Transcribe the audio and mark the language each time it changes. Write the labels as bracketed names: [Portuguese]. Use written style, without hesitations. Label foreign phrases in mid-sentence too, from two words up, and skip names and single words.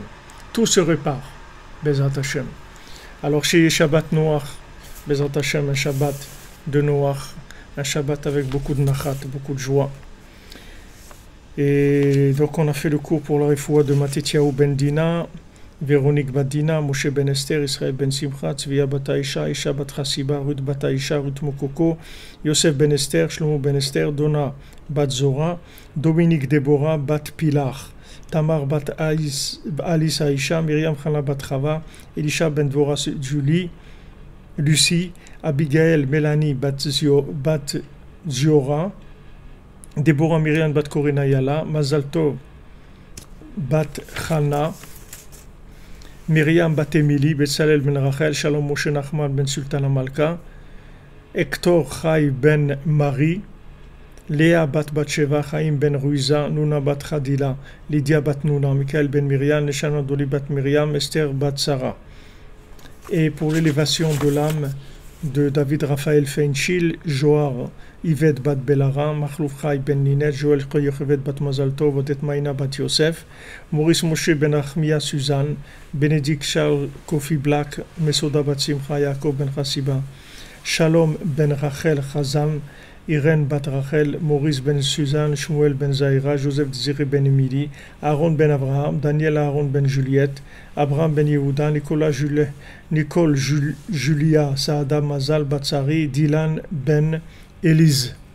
[French] Tout se répare. [Hebrew] בעזרת השם. [French] Alors chez Shabbat Noach, [Hebrew] בעזרת השם, [French] un Shabbat de Noach, un Shabbat avec beaucoup de nachat, beaucoup de joie. Et donc on a fait le cours pour la refoua de Matityahu ben Dina, Véronique Badina, Moshe ben Esther, Israël ben Simcha, Tzviya bat Aisha, Isha bat Chasiba, Ruth bat Aisha, Ruth Mokoko, Yosef ben Esther, Shlomo ben Esther, Donna bat Zora, Dominique Deborah bat Pilar, Tamar bat Alice Aisha, Myriam Chana bat Chava, Elisha ben Dvorah Julie, Lucie, Abigail Mélanie bat Ziora, Deborah Myriam bat Korina Yala, Mazal Tov bat Chana, Myriam bat Emily, Betsalel ben Rachel, Shalom Moshe Nachman ben Sultana Malka, Hector Chai ben Marie, Léa bat Batsheva, Chaim ben Ruiza, Nuna bat Khadila, Lydia bat Nuna, Michael ben Myriam, Neshana Doli bat Myriam, Esther bat Sarah. Et pour l'élévation de l'âme de David Raphaël Feinchil, Joar Yvette bat Belara, Machlouf Chai ben Ninet, Joël Yochevet bat Mazal Tov, Odet Maïna bat Yosef, Maurice Moshe ben Achmia Suzanne, Bénédicte Charles Kofi Black, Mesoda bat Simcha, Yaakov ben Chassiba, Shalom ben Rachel Chazam, Irène bat Rachel, Maurice ben Suzanne, Shmuel ben Zaira, Joseph Ziri ben Emily, Aaron ben Abraham, Daniel Aaron ben Juliette, Abraham ben Yehuda, Nicole Julia Saada Mazal Batsari, Dylan ben Élise.